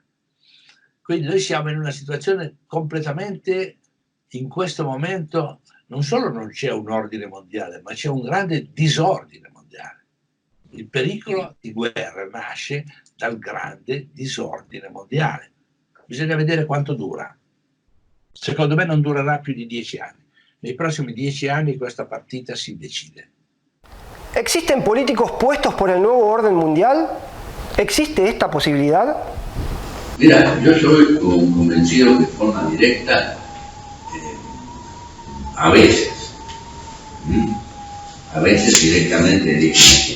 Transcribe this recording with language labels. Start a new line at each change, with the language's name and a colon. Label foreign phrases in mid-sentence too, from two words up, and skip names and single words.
Italian: Quindi noi siamo in una situazione completamente, in questo momento, non solo non c'è un ordine mondiale, ma c'è un grande disordine mondiale. Il pericolo di guerra nasce dal grande disordine mondiale. Bisogna vedere quanto dura. Secondo me non durerà più di 10 anni. Nei prossimi 10 anni questa partita si decide.
Spanish: ¿Existen políticos puestos por el nuevo orden mundial? ¿Existe esta posibilidad? Mira, yo soy convencido que de forma directa, a veces directamente eligen así.